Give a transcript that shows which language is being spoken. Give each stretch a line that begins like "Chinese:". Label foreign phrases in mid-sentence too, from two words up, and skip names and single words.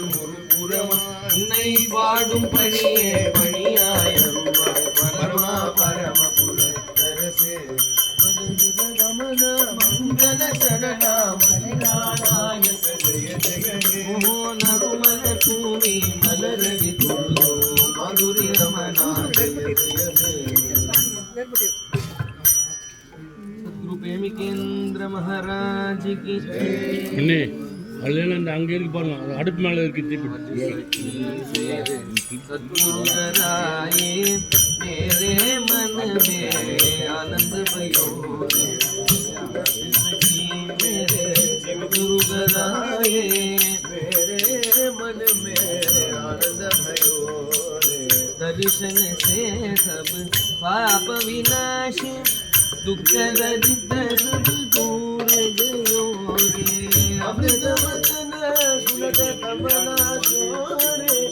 Tamil: ஒரு புறமா உன்னை பாடும் பணியே பணியாய பரமா பரம புரத்தரசே ரமண மங்கள சரண மணிநாராயண ஜய ஜெகணே நறுமல தூமி மலரடி தொழுதோ மதுரி ரமணா ஜய ஜய சத்குரு பிரேமிகேந்திர
Hindi: महाराज की
Tamil: ஜெய். அந்த அங்கே இருக்கு பாருங்க, அடுப்பு மேலே இருக்கு தீப்பெட்டி.
Hindi: सद्गुरुराये मेरे मन में आनंद भयो मेरे गुरुराये मेरे मन में आनंद भयो दर्शन से सब पाप विनाश दुख दरिद्र सब दूर गयो रे अमृत वचन सुनत कमला सोरे